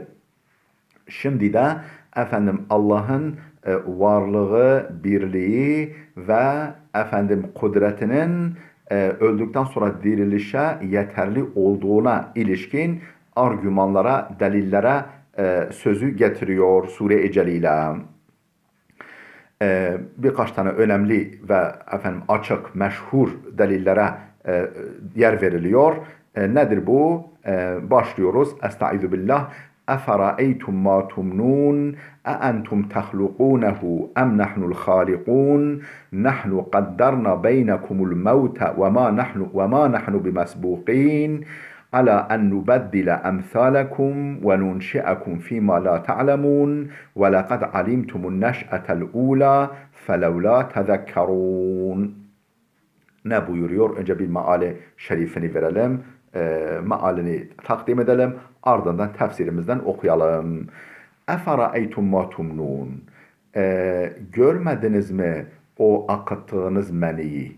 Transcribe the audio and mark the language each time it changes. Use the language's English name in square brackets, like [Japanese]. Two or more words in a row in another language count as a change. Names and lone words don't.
[Turkish] Şimdi de Allah'ın varlığı, birliği ve kudretinin öldükten sonra dirilişe yeterli olduğuna ilişkin argümanlara, delillere sözü getiriyor Sure-i Celile. Birkaç tane önemli ve açık, meşhur delillere yer veriliyor. Nedir bu? Başlıyoruz. [Arabic] أستعيذ بالله. أفرأيتم ما تمنون أأنتم تخلقونه أم نحن الخالقون نحن قدرنا بينكم الموت وما نحن بمسبوقين على أن نبدل أمثالكم وننشئكم فيما لا تعلمون ولقد علمتم النشأة الأولى فلولا تذكرون. [Turkish] Ne buyuruyor? Önce bir meali şerifini verelim. Mealini takdim edelim. Ardından tefsirimizden okuyalım. [Arabic] أفرأيتم ما تمنون. [Turkish] Görmediniz mi o akıttığınız meniyi?